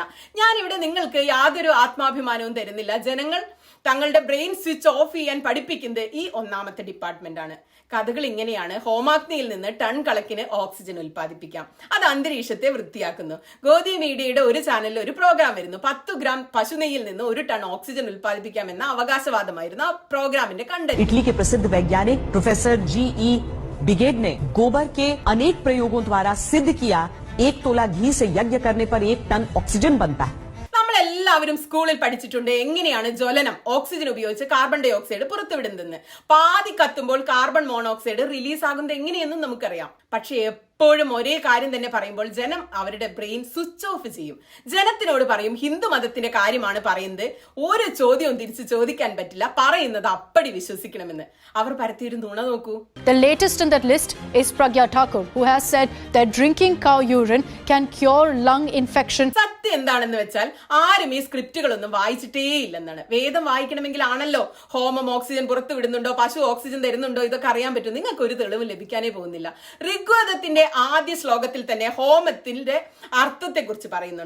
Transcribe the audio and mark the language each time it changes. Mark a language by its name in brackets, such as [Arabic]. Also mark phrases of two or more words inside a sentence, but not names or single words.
[Malayalam] ഞാൻ ഇവിടെ നിങ്ങൾക്ക് യാതൊരു ആത്മാഭിമാനവും തരുന്നില്ല. ജനങ്ങൾ തങ്ങളുടെ [English] brain switch off [Malayalam] ചെയ്യാൻ പഠിപ്പിക്കുന്നത് ഈ 1ാമത്തെ ഡിപ്പാർട്ട്മെന്റ് ആണ്. കഥകൾ ഇങ്ങനെയാണ്. ഹോമാഗ്നിയിൽ നിന്ന് ടൺ കണക്കിന് ഓക്സിജൻ ഉൽപ്പാദിപ്പിക്കാം. അത് അന്തരീക്ഷത്തെ വൃത്തിയാക്കുന്നു. ഗോദി മീഡിയയുടെ ഒരു ചാനലിൽ ഒരു പ്രോഗ്രാം വരുന്നു. 10 ഗ്രാം പശുനെയ്യിൽ നിന്ന് 1 ടൺ ഓക്സിജൻ ഉൽപ്പാദിപ്പിക്കാമെന്ന അവകാശവാദമായിരുന്നു ആ പ്രോഗ്രാമിന്റെ കണ്ടന്റ്. [Hindi] इटली के प्रसिद्ध वैज्ञानिक प्रोफेसर G.E. बिगेड ने गोबर के अनेक प्रयोगों द्वारा सिद्ध किया 1 तोला घी से यज्ञ करने पर 1 टन ऑक्सीजन बनता है. [Malayalam] നമ്മളെല്ലാവരും സ്കൂളിൽ പഠിച്ചിട്ടുണ്ട് എങ്ങനെയാണ് ജ്വലനം ഓക്സിജൻ ഉപയോഗിച്ച് [English] carbon dioxide [Malayalam] പുറത്തുവിടുന്നതെന്ന്. പാതി കത്തുമ്പോൾ [English] carbon monoxide release [Malayalam] ആകുന്നത് എങ്ങനെയെന്നും നമുക്കറിയാം. പക്ഷെ എപ്പോഴും ഒരേ കാര്യം തന്നെ പറയുമ്പോൾ ജനം അവരുടെ [English] brain switch off [Malayalam] ചെയ്യും. ജനത്തിനോട് പറയും ഹിന്ദു മതത്തിന്റെ കാര്യമാണ് പറയുന്നത്, ഒരു ചോദ്യവും തിരിച്ച് ചോദിക്കാൻ പറ്റില്ല, പറയുന്നത് അപ്പടി വിശ്വസിക്കണമെന്ന്. അവർ പരത്തിയൊരു നുണ നോക്കൂ. [English] The latest in that list is Pragya Thakur, who has said that drinking cow urine can cure lung infection. [Malayalam] സത്യം എന്താണെന്ന് വെച്ചാൽ ആരും ഈ സ്ക്രിപ്റ്റുകളൊന്നും വായിച്ചിട്ടേ ഇല്ലെന്നാണ്. വേദം വായിക്കണമെങ്കിൽ ആണല്ലോ ഹോമം ഓക്സിജൻ പുറത്തു വിടുന്നുണ്ടോ, പശു ഓക്സിജൻ തരുന്നുണ്ടോ, ഇതൊക്കെ അറിയാൻ പറ്റും. നിങ്ങൾക്ക് ഒരു തെളിവ് ലഭിക്കാനേ പോകുന്നില്ല. ഋഗ്വേദത്തിന്റെ ആദ്യ ശ്ലോകത്തിൽ തന്നെ ഹോമത്തിന്റെ അർത്ഥത്തെ കുറിച്ച് പറയുന്നുണ്ട്.